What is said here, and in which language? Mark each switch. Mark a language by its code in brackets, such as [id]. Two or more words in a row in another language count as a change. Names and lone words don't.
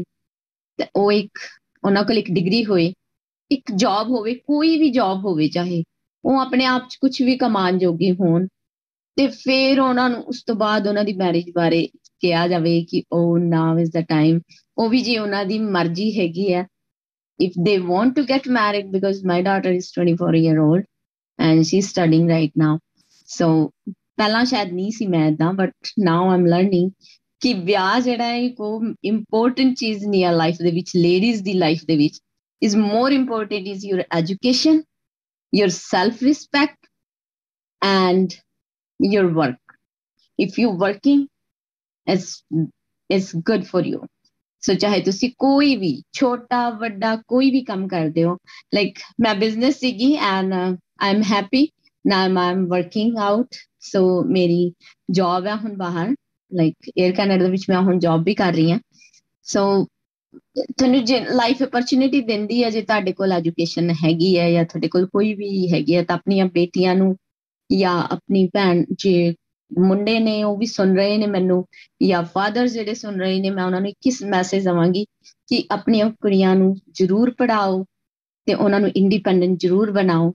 [pa] ਤੇ ਉਹ ਇੱਕ ਉਹਨਾਂ ਕੋਲ ਇੱਕ ਡਿਗਰੀ ਹੋਏ, ਇੱਕ ਜੌਬ ਹੋਵੇ, ਕੋਈ ਵੀ ਜੌਬ ਹੋਵੇ, ਚਾਹੇ ਉਹ ਆਪਣੇ ਆਪ 'ਚ ਕੁਝ ਵੀ ਕਮਾਉਣ ਜੋਗੇ ਹੋਣ, ਤੇ ਫਿਰ ਉਹਨਾਂ ਨੂੰ ਉਸ ਤੋਂ ਬਾਅਦ ਉਹਨਾਂ ਦੀ ਮੈਰਿਜ ਬਾਰੇ ਕਿਹਾ ਜਾਵੇ ਕਿ ਉਹ [en] now is the time. [pa] ਉਹ ਵੀ ਜੇ ਉਹਨਾਂ ਦੀ ਮਰਜ਼ੀ ਹੈਗੀ ਹੈ, [en] if they want to get married, because my daughter is 24-year old and she's studying right now. [pa] So ਪਹਿਲਾਂ ਸ਼ਾਇਦ ਨਹੀਂ ਸੀ ਮੈਂ ਏਦਾਂ, [en] but now I'm learning [pa] ਕਿ ਵਿਆਹ ਜਿਹੜਾ ਹੈ ਉਹ ਇੰਪੋਰਟੈਂਟ ਚੀਜ਼ ਨਹੀਂ ਹੈ ਲਾਈਫ ਦੇ ਵਿੱਚ, ਲੇਡੀਜ਼ ਦੀ ਲਾਈਫ ਦੇ ਵਿੱਚ। [en] is more important is your education, your self-respect and your work. If you're working, it's good for you. [pa] ਸੋ ਚਾਹੇ ਤੁਸੀਂ ਕੋਈ ਵੀ ਛੋਟਾ ਵੱਡਾ ਕੋਈ ਵੀ ਕੰਮ ਕਰਦੇ ਹੋ, ਲਾਈਕ ਮੈਂ ਬਿਜ਼ਨਸ ਸੀਗੀ [en] and I am happy now I am working out. [pa] ਸੋ ਮੇਰੀ ਜੌਬ ਹੈ ਹੁਣ ਬਾਹਰ, ਲਾਈਕ ਏਅਰ ਕੈਨੇਡਾ ਦੇ ਵਿੱਚ ਮੈਂ ਹੁਣ ਜੌਬ ਵੀ ਕਰ ਰਹੀ ਹਾਂ। ਸੋ ਤੁਹਾਨੂੰ ਜੇ [en] life opportunity [pa] ਦਿੰਦੀ ਹੈ, ਜੇ ਤੁਹਾਡੇ ਕੋਲ ਐਜੂਕੇਸ਼ਨ ਹੈਗੀ ਹੈ ਜਾਂ ਤੁਹਾਡੇ ਕੋਲ ਕੋਈ ਵੀ ਹੈਗੀ ਹੈ, ਤਾਂ ਆਪਣੀਆਂ ਬੇਟੀਆਂ ਨੂੰ ਜਾਂ ਆਪਣੀ ਭੈਣ, ਜੇ ਮੁੰਡੇ ਨੇ ਉਹ ਵੀ ਸੁਣ ਰਹੇ ਨੇ ਮੈਨੂੰ, ਜਾਂ ਫਾਦਰ ਜਿਹੜੇ ਸੁਣ ਰਹੇ ਨੇ, ਮੈਂ ਉਹਨਾਂ ਨੂੰ ਇੱਕ ਮੈਸੇਜ ਦੇਵਾਂਗੀ ਕਿ ਆਪਣੀਆਂ ਕੁੜੀਆਂ ਨੂੰ ਜ਼ਰੂਰ ਪੜ੍ਹਾਓ ਤੇ ਉਹਨਾਂ ਨੂੰ ਇੰਡੀਪੈਂਡੈਂਟ ਜ਼ਰੂਰ ਬਣਾਓ।